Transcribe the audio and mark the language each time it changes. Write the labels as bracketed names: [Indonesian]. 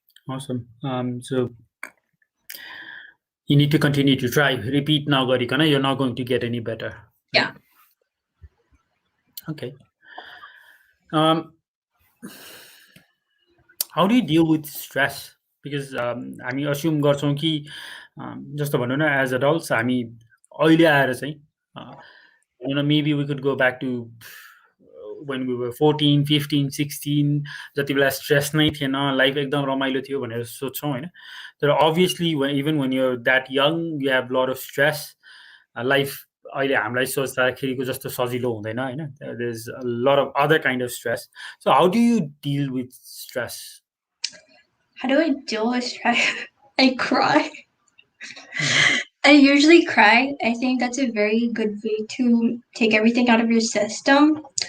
[English] So you need to continue to try. Repeat nagarikan, you're not going to get any better. Right? Yeah. Okay. How do you deal with stress? [Nepali] Because हामी assume गर्छौँ कि जस्तो भनौँ न, [English] as adults [Nepali] हामी अहिले आएर चाहिँ [English] maybe we could go back to when we were 14, 15, 16, [Nepali] जति बेला stress नै थिएन, life एकदम रमाइलो थियो भनेर सोच्छौँ हैन. [English] तर obviously even when you're that young, you have a lot of stress. [Nepali] Life अहिले हामीलाई सोच्दाखेरिको जस्तो सजिलो हुँदैन हैन. [English] There's a lot of other kind of stress. So how do you deal with stress? How do I deal with stress? I cry. I usually cry. I think that's a very good way to take everything out of your system.